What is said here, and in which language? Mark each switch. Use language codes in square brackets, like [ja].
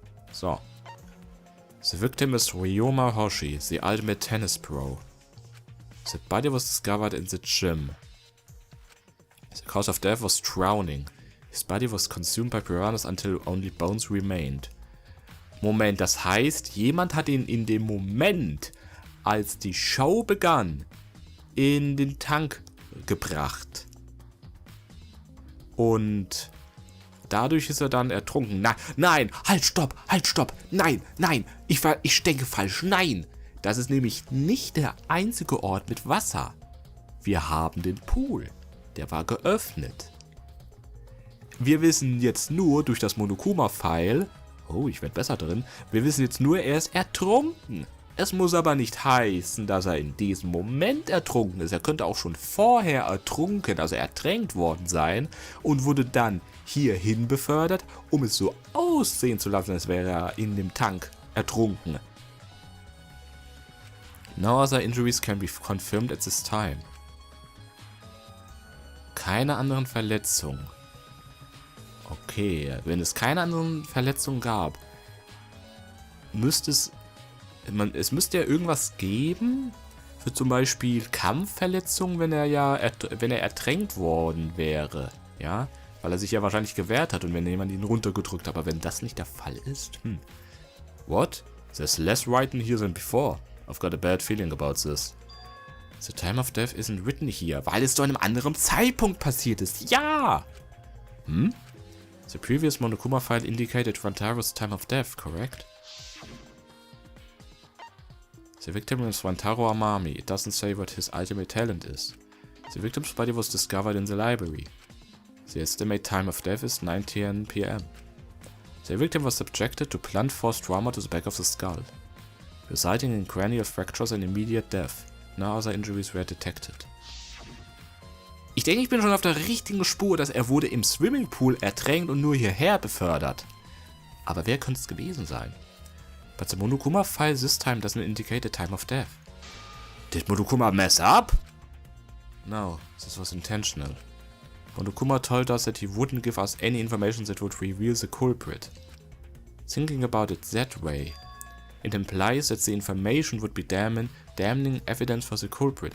[en] So. The victim is Ryoma Hoshi, the ultimate tennis pro. The body was discovered in the gym. The cause of death was drowning. His body was consumed by piranhas until only bones remained. [de] Moment, das heißt, jemand hat ihn in dem Moment, als die Show begann, in den Tank gebracht. Und dadurch ist er dann ertrunken. Nein, halt, stopp, nein, ich denke falsch, nein. Das ist nämlich nicht der einzige Ort mit Wasser. Wir haben den Pool, der war geöffnet. Wir wissen jetzt nur durch das Monokuma-File, oh, ich werde besser drin, wir wissen jetzt nur, er ist ertrunken. Es muss aber nicht heißen, dass er in diesem Moment ertrunken ist. Er könnte auch schon vorher ertrunken, also ertränkt worden sein und wurde dann hierhin befördert, um es so aussehen zu lassen, als wäre er in dem Tank ertrunken. [en] No other injuries can be confirmed at this time. [de] Keine anderen Verletzungen. Okay, wenn es keine anderen Verletzungen gab, müsste es müsste ja irgendwas geben für zum Beispiel Kampfverletzungen, wenn er ertränkt worden wäre, ja, weil er sich ja wahrscheinlich gewehrt hat und wenn jemand ihn runtergedrückt hat, aber wenn das nicht der Fall ist, [en] What? There's less written here than before. I've got a bad feeling about this. The time of death isn't written here, [de] weil es zu einem anderen Zeitpunkt passiert ist. Ja! [en] The previous Monokuma file indicated Rantaro's time of death, correct? The victim is Rantaro Amami. It doesn't say what his ultimate talent is. The victim's body was discovered in the library. The estimated time of death is 9:10 p.m. The victim was subjected to blunt force trauma to the back of the skull, resulting in cranial fractures and immediate death. No other injuries were detected. [de] Ich denke, ich bin schon auf der richtigen Spur, dass er wurde im Swimmingpool ertränkt und nur hierher befördert. Aber wer könnte es gewesen sein? [en] But the Monokuma file this time doesn't indicate the time of death. Did Monokuma mess up? No, this was intentional. Monokuma told us that he wouldn't give us any information that would reveal the culprit. Thinking about it that way, it implies that the information would be damning evidence for the culprit.